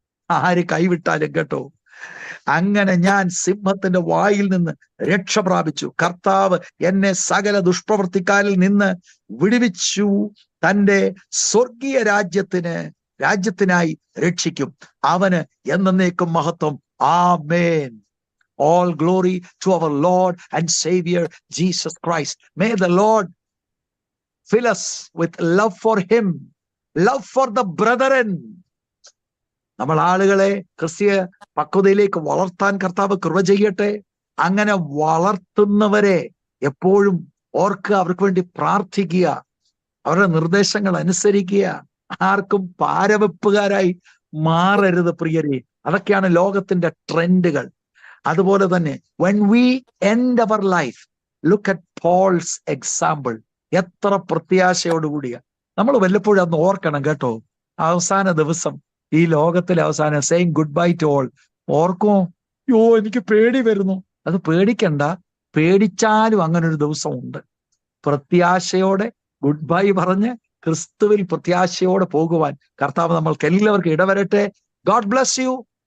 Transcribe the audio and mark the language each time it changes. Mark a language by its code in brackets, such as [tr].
[ml] ആര് കൈവിട്ടാലും കേട്ടോ. അങ്ങനെ ഞാൻ സിംഹത്തിന്റെ വായിൽ നിന്ന് രക്ഷ പ്രാപിച്ചു. കർത്താവ് എന്നെ സകല ദുഷ്പ്രവൃത്തിക്കാരിൽ നിന്ന് വിടുവിച്ചു. തൻ്റെ സ്വർഗീയ രാജ്യത്തിനായി രക്ഷിക്കും. അവന് എന്നേക്കും മഹത്വം. ആമേൻ. [en] All glory to our Lord and Savior Jesus Christ. May the Lord fill us with love for him, love for the brethren. [ml] നമ്മൾ ആളുകളെ ക്രിസ്തീയ പക്വതയിലേക്ക് വളർത്താൻ കർത്താവ് കൃപ ചെയ്യട്ടെ. അങ്ങനെ വളർത്തുന്നവരെ എപ്പോഴും ഓർക്കുക, അവർക്ക് വേണ്ടി പ്രാർത്ഥിക്കുക, അവരുടെ നിർദ്ദേശങ്ങൾ അനുസരിക്കുക. ആർക്കും പാരവെപ്പുകാരായി മാറരുത് പ്രിയരെ. അതൊക്കെയാണ് ലോകത്തിന്റെ ട്രെൻഡുകൾ. അതുപോലെ തന്നെ [en] when we end our life, look at Paul's example. [ml] എത്ര പ്രത്യാശയോടുകൂടിയ നമ്മൾ വല്ലപ്പോഴും അന്ന് ഓർക്കണം കേട്ടോ. അവസാന ദിവസം, ഈ ലോകത്തിലെ അവസാനം, [en] saying goodbye to all. [ml] ഓർക്കുമോ? യോ എനിക്ക് പേടി വരുന്നു. അത് പേടിക്കണ്ട. പേടിച്ചാലും അങ്ങനെ ഒരു ദിവസം ഉണ്ട്. പ്രത്യാശയോടെ ഗുഡ് ബൈ പറഞ്ഞ് ക്രിസ്തുവിൽ പ്രത്യാശയോടെ പോകുവാൻ കർത്താവ് നമ്മൾക്ക് എല്ലാവർക്കും ഇടവരട്ടെ. [en] God bless you.